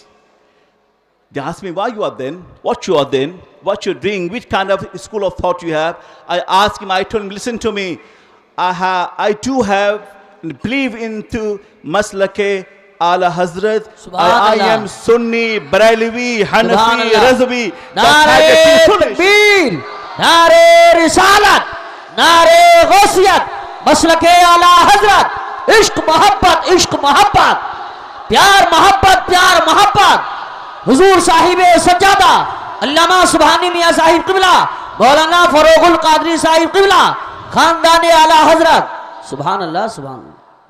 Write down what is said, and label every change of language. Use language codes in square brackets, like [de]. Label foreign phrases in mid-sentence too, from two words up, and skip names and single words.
[en] They asked me, why you are then? What you are then? What you're doing? Which kind of school of thought you have? I asked him, I told him, listen to me. I do have and believe into Maslake Ala Hazrat. I am Sunni, Barelvi, Hanafi, Razvi. [ur] نعرۂ تکبیر، نعرۂ رسالت، نعرۂ غوثیت، مسلکِ اعلیٰ حضرت. عشق محبت، پیار محبت. حضور صاحب سجادہ علامہ سبحانی میاں صاحب قبلہ، مولانا فروغ القادری صاحب قبلہ، خاندان اعلیٰ حضرت۔ سبحان اللہ سبحان اللہ۔